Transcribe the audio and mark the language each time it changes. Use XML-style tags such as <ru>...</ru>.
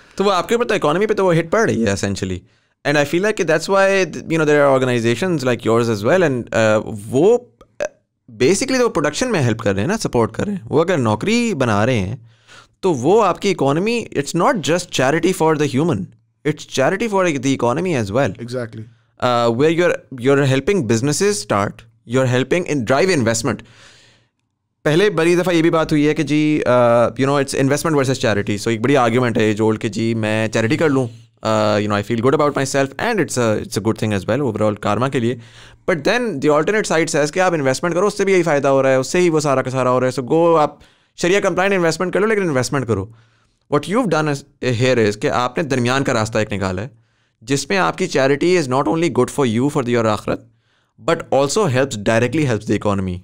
<ur>تو وہ آپ کے اوپر تو اکانومی پہ تو وہ ہٹ پڑ رہی ہے essentially. And I feel like کہ that's why there are organizations like yours as well, and وہ بیسکلی تو پروڈکشن میں ہیلپ کر رہے ہیں نا, سپورٹ کر رہے ہیں.</ur> <en>وہ اگر نوکری بنا رہے ہیں تو وہ آپ کی economy, it's not just charity for the human, it's charity for the economy as well. Exactly. Where you're helping businesses start, you're helping in drive investment.</en> <ur>پہلے بڑی دفعہ یہ بھی بات ہوئی ہے کہ جی it's investment versus charity.</ur> <en>So ایک بڑی argument ہے ایج اولڈ کہ جی میں چیریٹی کر لوں, I feel good about myself and it's a good thing as well overall karma کے لیے.</en> <ur>But then the alternate side says کہ آپ انویسٹمنٹ کرو, اس سے بھی یہی فائدہ ہو رہا ہے, اس سے ہی وہ سارا کا سارا ہو رہا ہے. So go آپ شریعہ کمپلائنٹ انویسٹمنٹ کر لو, لیکن انویسٹمنٹ کرو.</ur> <en>What you've done here is کہ آپ نے درمیان کا راستہ ایک نکالا ہے جس میں آپ کی charity is not only good for you for your آخرت, but also directly helps the economy.</en>